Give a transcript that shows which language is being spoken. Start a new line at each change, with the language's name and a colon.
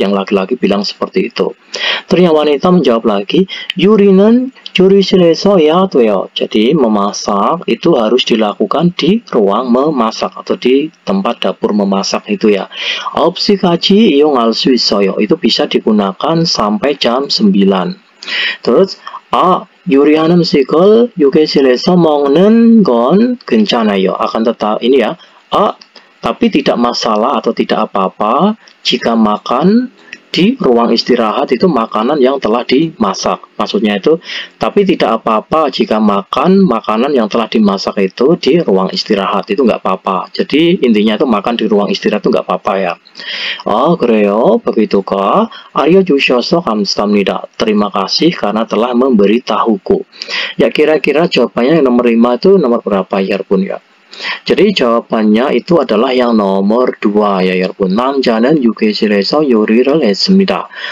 Indonesian: Yang laki-laki bilang seperti itu. Terus yang wanita menjawab lagi,
Korean: 요리는 조리실에서 해야 돼요.
Indonesian: Jadi memasak itu harus dilakukan di ruang memasak atau di tempat dapur memasak itu ya.
Korean: 9시까지 이용할 수 있어요.
Indonesian: Itu bisa digunakan sampai jam 9. Terus
Korean: 요리하는 음식을 휴게실에서 먹는 건 괜찮아요.
Indonesian: Akan tetap ini ya. Tapi tidak masalah atau tidak apa-apa jika makan di ruang istirahat itu makanan yang telah dimasak. Maksudnya itu, tapi tidak apa-apa jika makan makanan yang telah dimasak itu di ruang istirahat. Itu nggak apa-apa. Jadi intinya itu makan di ruang istirahat itu nggak apa-apa ya.
Korean: 그래요.
Indonesian: Begitukah?
Korean: 알려주셔서 감사합니다.
Indonesian: Terima kasih karena telah memberitahuku. Ya kira-kira jawabannya yang nomor 5 itu nomor berapa ya pun ya? Jadi jawabannya itu adalah yang nomor 2 ya 여러분.
Korean: 남자는 휴게실에서 요리를 했습니다.